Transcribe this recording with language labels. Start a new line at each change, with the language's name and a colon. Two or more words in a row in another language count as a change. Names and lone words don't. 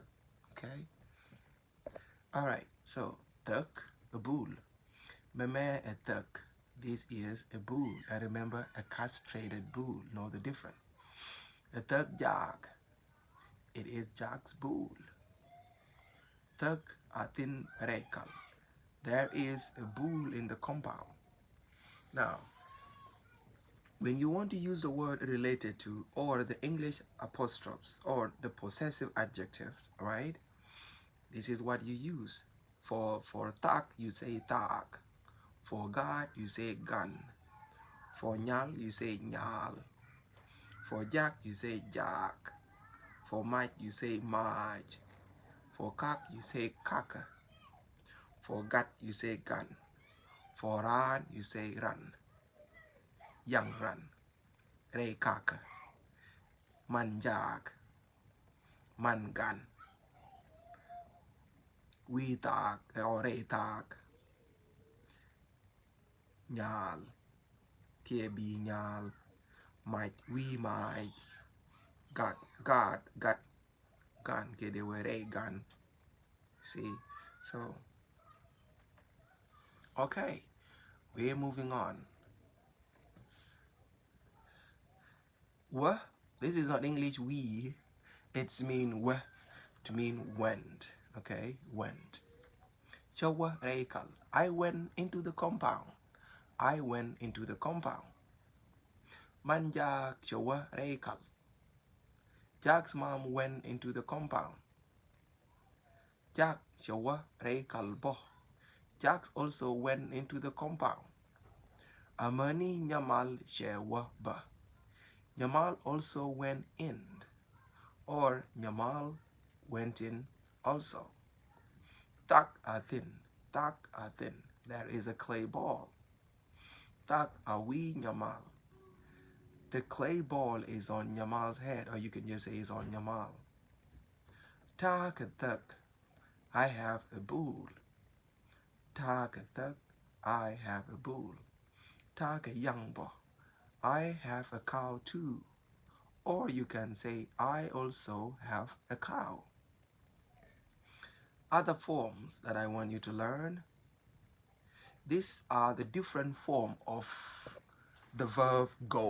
English: Okay? Alright, so tuk, a bull.
Nuer: Meme a tuk.
English: This is a bull. And remember, a castrated bull. Know the difference.
Nuer: A tuk jack.
English: It is Jack's bull.
Nuer: Tuk atin rekal.
English: There is a bull in the compound. Now, when you want to use the word related to or the English apostrophes or the possessive adjectives, right? This is what you use. For tak, you say tak. For God, you say gun. For nyal, you say nyal. For jack, you say jack. For mike, you say maj. For cock, you say kaka. For gut, you say gun. For run, you say run.
Nuer: Young run. Ray kaka. Man jack. Man gun.
English: We talk
Nuer: or ray talk. Nyal. KB nyal. Might we might. God gun.
English: Okay, they were a gun. See? So okay. We're moving on. What? This is not English we. It's mean we to mean went. Okay? Went.
Nuer: Chawa reikal.
English: I went into the compound. I went into the compound.
Nuer: Manja chawa reikal.
English: Jack's mom went into the compound.
Nuer: Jak shawa rei kalbo.
English: Jack also went into the compound.
Nuer: Amani Nyamal shewa ba.
English: Nyamal also went in, or Nyamal went in also.
Nuer: Tak athin, tak athin.
English: There is a clay ball.
Nuer: Tak awi Nyamal.
English: The clay ball is on Nyamal's head, or you can just say it's on Nyamal.
Nuer: Tak athak.
English: I have a bull.
Nuer: Tak athak.
English: I have a bull.
Nuer: Tak a young
English: boy. I have a cow too. Or you can say, I also have a cow. Other forms that I want you to learn. These are the different form of the verb go.